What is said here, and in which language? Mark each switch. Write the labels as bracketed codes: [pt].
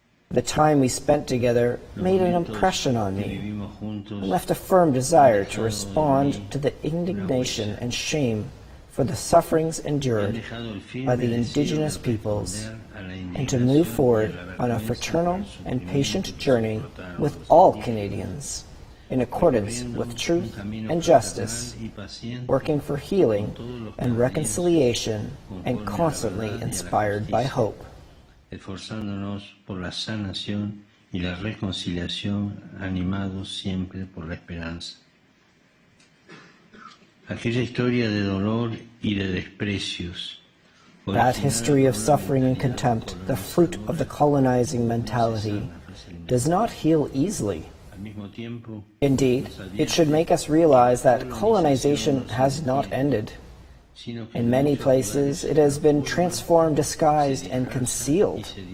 [en] The time we spent together made an impression on me and left a firm desire to respond to the indignation and shame for the sufferings endured by the Indigenous peoples, and to move forward on a fraternal and patient journey with all Canadians in accordance with truth and justice, working for healing and reconciliation and constantly inspired by hope. [es] Esforzándonos por la sanación y la reconciliación, animados siempre por la esperanza. Aquella historia de dolor y de desprecios. [en] That history of suffering and contempt, the fruit of the colonizing mentality, does not heal easily. Indeed, it should make us realize that colonization has not ended. In many places, it has been transformed, disguised, and concealed.